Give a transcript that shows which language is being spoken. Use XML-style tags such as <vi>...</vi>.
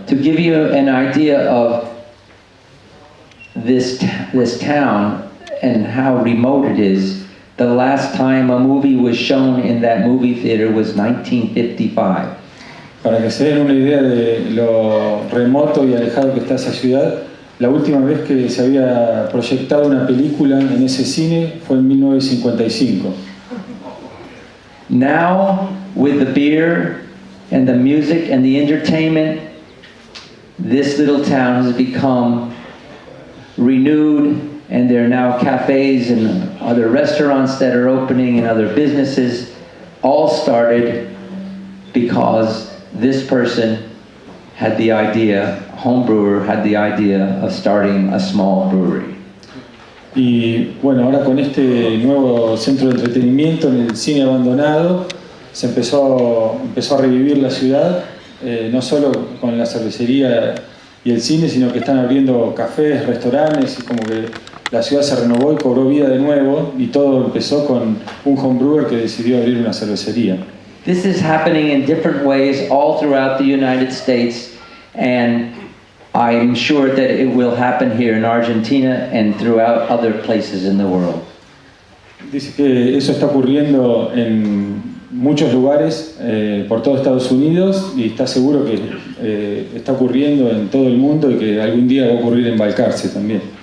<en>To give you an idea of this town and how remote it is, the last time a movie was shown in that movie theater was 1955.</en> <es>Para que se den una idea de lo remoto y alejado que está esa ciudad, la última vez que se había proyectado una película en ese cine fue en 1955.</es> <en>Now, with the beer and the music and the entertainment, this little town has become renewed, and there are now cafes and other restaurants that are opening and other businesses, all started because this person had the idea, home brewer had the idea of starting a small brewery.</en> <es>Y bueno, ahora con este nuevo centro de entretenimiento en el cine abandonado, se empezó a revivir la ciudad, no solo con la cervecería y el cine, sino que están abriendo cafés, restaurantes, y como que la ciudad se renovó y cobró vida de nuevo, y todo empezó con un homebrewer que decidió abrir una cervecería.</es> <en>This is happening in different ways all throughout the United States, and I'm sure that it will happen here in Argentina and throughout other places in the world.</en> <es>Dice que eso está ocurriendo en muchos lugares por todo Estados Unidos y está seguro que está ocurriendo en todo el mundo y que algún día va a ocurrir en Balcarce también.</es>